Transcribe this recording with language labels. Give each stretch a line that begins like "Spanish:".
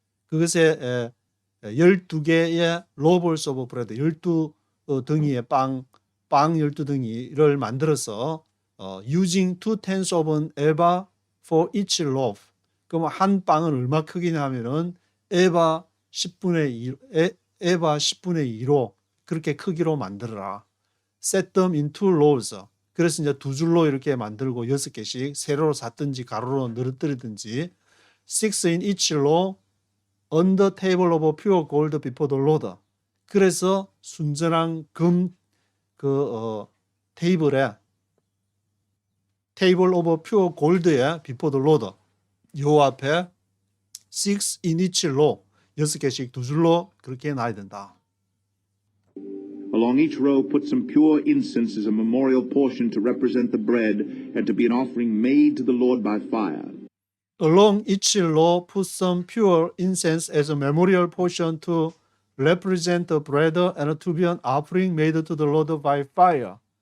Korean: 그것에 12개의
English: loaves of bread,
Korean: 12덩이의 빵 12덩이를 만들어서
English: using 2/10 of an ephah for each loaf.
Korean: 그럼 한 빵은 얼마 크기냐 하면은 에바 10분의 2로 그렇게 크기로 만들어라.
English: Set them in 2 rows.
Korean: 그래서 이제 2줄로 이렇게 만들고 6개씩 세로로 샀든지 가로로 늘어뜨리든지
English: 6 in each row on the table of pure gold before the Lord.
Korean: 그래서 순전한 금 테이블에
English: table of pure gold
Korean: 에
English: before the Lord
Korean: 요 앞에
English: 6 in each row
Korean: 6개씩 2줄로 그렇게 놔야 된다.
English: Along each row put some pure incense as a memorial portion to represent the bread and to be an offering made to the Lord by fire. Along each row put some pure incense as a memorial portion to represent the bread and to be an offering made to the Lord by fire.